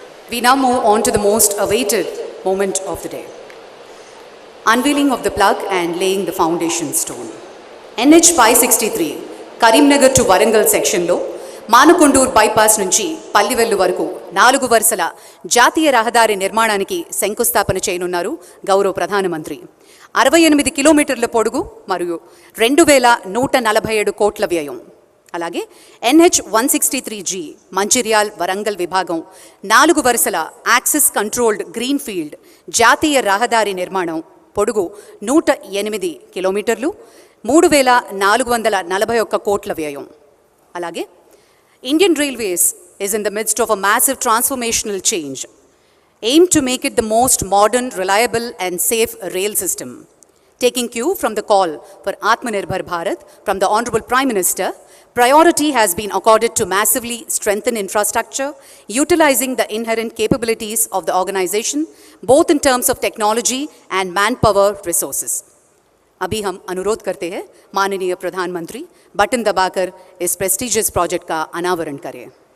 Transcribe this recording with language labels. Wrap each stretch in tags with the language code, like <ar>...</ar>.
<en>We now move on to the most awaited moment of the day. Unveiling of the plug and laying the foundation stone.</en> <te>NH 563, Karimnagar to Warangal section లో Manakondur bypass నుంచి పల్లివెల్లు వరకు 4 వరుసల జాతీయ రహదారి నిర్మాణానికి శంకుస్థాపన చేయనున్నారు గౌరవ ప్రధానమంత్రి. 68 కిలోమీటర్ల పొడుగు మరియు 2147 కోట్ల వ్యయం. అలాగే NH 163G మంచిర్యాల్ వరంగల్ విభాగం 4 వరుసల యాక్సిస్ కంట్రోల్డ్ గ్రీన్ ఫీల్డ్ జాతీయ రహదారి నిర్మాణం పొడుగు 108 కిలోమీటర్లు 3441 కోట్ల వ్యయం. అలాగే</te> <en>Indian Railways is in the midst of a massive transformational change, aimed to make it the most modern, reliable and safe rail system. Taking cue from the call for Atmanirbhar Bharat from the Honorable Prime Minister, priority has been accorded to massively strengthen infrastructure, utilizing the inherent capabilities of the organization, both in terms of technology and manpower resources.</en> <hi>अभी हम अनुरोध करते हैं माननीय प्रधानमंत्री button दबाकर इस prestigious project का अनावरण करें.</hi>